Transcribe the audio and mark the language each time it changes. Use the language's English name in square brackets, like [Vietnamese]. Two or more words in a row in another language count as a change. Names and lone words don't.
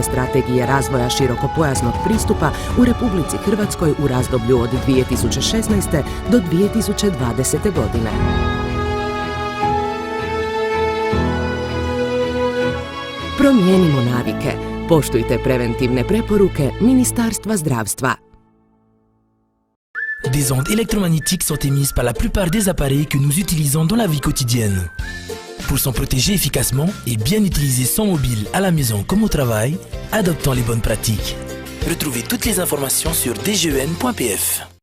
[Croatian] strategije razvoja širokopojasnog pristupa u Republici Hrvatskoj u razdoblju od 2016. do 2020. godine. Promijenimo navike. Poštujte preventivne preporuke Ministarstva zdravstva. [French] Des ondes électromagnétiques sont émises par la plupart des appareils que nous utilisons dans la vie quotidienne. Pour s'en protéger efficacement et bien utiliser son mobile à la maison comme au travail, adoptons les bonnes pratiques. Retrouvez toutes les informations sur dgen.pf.